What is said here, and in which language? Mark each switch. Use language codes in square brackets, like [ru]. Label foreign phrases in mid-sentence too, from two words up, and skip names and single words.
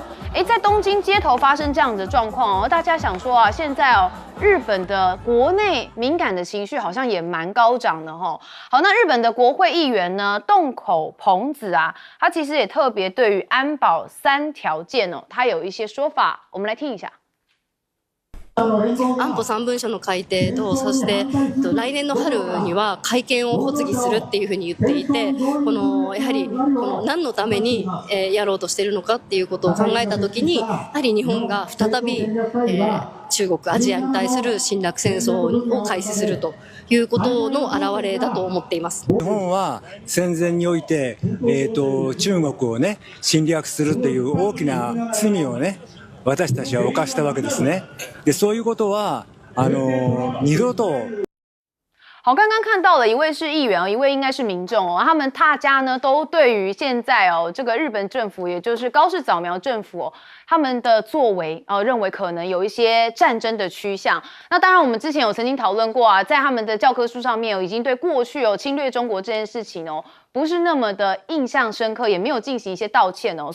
[zh] 在东京街头发生这样的状况哦，大家想说啊，现在哦，日本的国内敏感的情绪好像也蛮高涨的吼。好，那日本的国会议员呢，洞口朋子啊，他其实也特别对于安保3条件哦，他有一些说法，我们来聽一下。 [ja] 安保3文書の改定と、そして来年の春には改憲を発議するっていうふうに言っていて、やはり何のためにやろうとしているのかっていうことを考えたときに、やはり日本が再び中国、アジアに対する侵略戦争を開始するということの表れだと思っています。日本は戦前において、中国をね侵略するという大きな罪をね私たちは犯したわけですね。でそういうことは二度と。 [zh] 好，刚刚看到了一位是议员，一位应该是民众哦。他们大家呢都对于现在哦这个日本政府，也就是高市早苗政府他们的作为认为可能有一些战争的趋向。那当然，我们之前有曾经讨论过啊，在他们的教科书上面已经对过去侵略中国这件事情不是那么的印象深刻，也没有进行一些道歉哦。